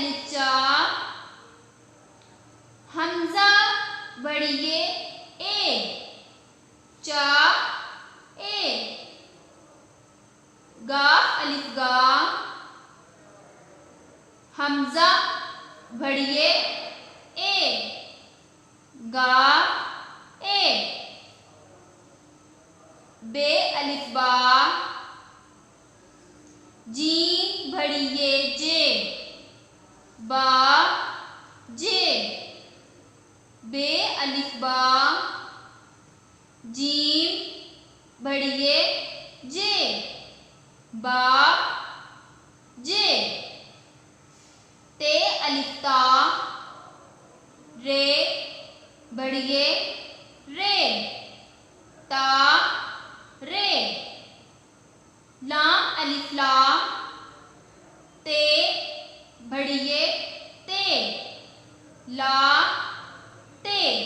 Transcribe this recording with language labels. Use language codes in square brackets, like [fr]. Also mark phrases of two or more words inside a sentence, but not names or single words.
[ur] چا، ہمزہ بڑی یے اے، چا اے، گاف الف گا، ہمزہ بڑی یے اے، گا اے, بے الف با، جیم بڑی یے جے، با جے، بے الف با, جیم بڑی یے جے، با جے، تے الف تا، رے بڑی یے رے، تا رے، لام الف لا، تے بڑی یے تے، لا تے,